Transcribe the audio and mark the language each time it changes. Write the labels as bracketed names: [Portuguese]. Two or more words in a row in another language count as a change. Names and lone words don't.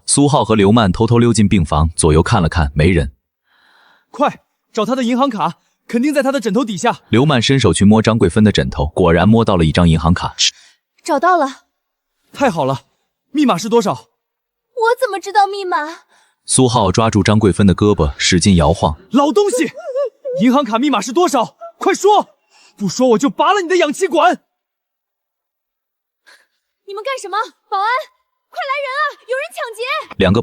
[Chinese] 蘇浩和劉曼偷偷溜進病房，左右看了看，沒人。快，找他的銀行卡，肯定在他的枕頭底下。劉曼伸手去摸張桂芬的枕頭，果然摸到了一張銀行卡。找到了。太好了，密碼是多少？我怎麼知道密碼？蘇浩抓住張桂芬的胳膊，使勁搖晃。老東西，銀行卡密碼是多少？快說！不說我就拔了你的氧氣管！你們幹什麼？保安，快來人啊！有人搶劫！2